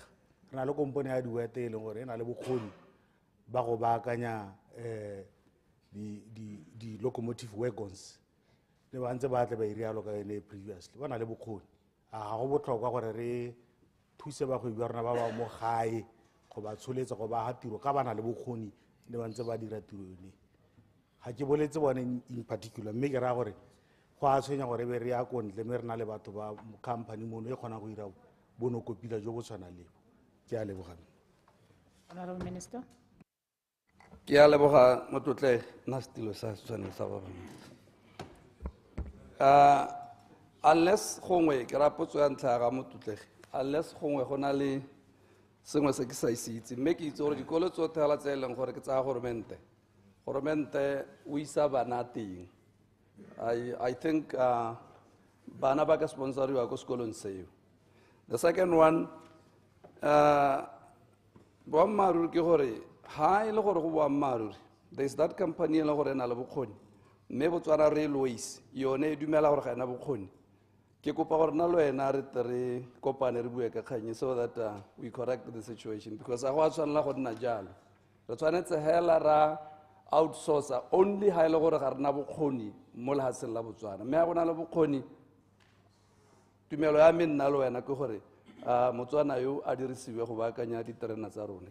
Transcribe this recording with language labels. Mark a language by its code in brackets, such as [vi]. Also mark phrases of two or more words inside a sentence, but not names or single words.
[tn] Re na le company ya diwete e leng gore e na le bokgoni ba go baakanya di [en] locomotive wagons [tn] le ba ntse ba tle ba irialo ka yone previously. Ba na le bokgoni. A go botlhokwa gore re thuse bagwebi ba rona ba ba mo gae go ba tsholetsa go ba ga tiro ka ba na le bokgoni le ba ntse ba dira tiro yone. Ga ke boletse bone [en] in particular, [tn] mme ke ra gore go a tshwenya gore be re ya kontle mme re na le batho ba company mono e kgona go ira bonokopila jo bo tshwana lebo. Ke a leboga. [en] Honorable Minister. [tn] Ke a leboga motlotlegi nna setilo sa tshwanelo sa ba bangwe. Unless gongwe ke ra potso ya ntlha ga motlotlegi, unless gongwe go na le sengwe se ke sa se itse, mme ke itse gore dikolo tsotlhe fela tse e leng gore ke tsa goromente o isa bana teng. [en] I think [tn] bana ba ka sponsoriwa ko sekolong seo. [en] The second one, [tn] boammaaruri ke gore ha e le gore go boammaaruri, [en] there is that company [tn] e leng gore e na le bokgoni, mme Botswana Railways yone e dumela gore ga ena bokgoni. Ke kopa gore nna le wena re tle re kopane re bue ka kganye [en] so that we correct the situation, [tn] because a go a tshwanela go nna jalo. Re tshwanetse hela ra outsourcer only ha e le gore ga rena bokgoni mo lehatsheng la Botswana. Mme a go na le bokgoni, tumelo ya me nna le wena ke gore Motswana yo a dirisiwe go baakanya diterena tsa rona.